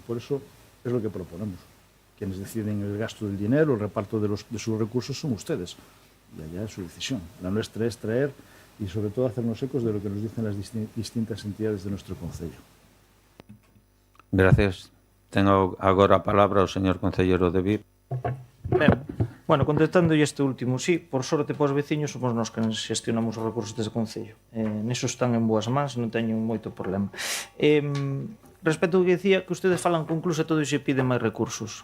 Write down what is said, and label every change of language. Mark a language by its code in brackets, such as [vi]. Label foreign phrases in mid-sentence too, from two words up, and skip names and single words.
[es] Por eso es lo que proponemos. Quienes deciden el gasto del dinero, el reparto de sus recursos son ustedes. Y allá es su decisión. La nuestra es traer y, sobre todo, hacernos ecos de lo que nos dicen las distintas entidades de nuestro Concello. [gl] Gracias. Tengo agora a palabra o señor concelleiro de VIP. Ben, bueno, contestando este último, sí, por sorte para os veciños somos nós que xestionamos os recursos deste Concello. Neso están en boas mans, non teño moito problema. Respecto ao que dicía, que ustedes falan con clubs e todo e se piden máis recursos.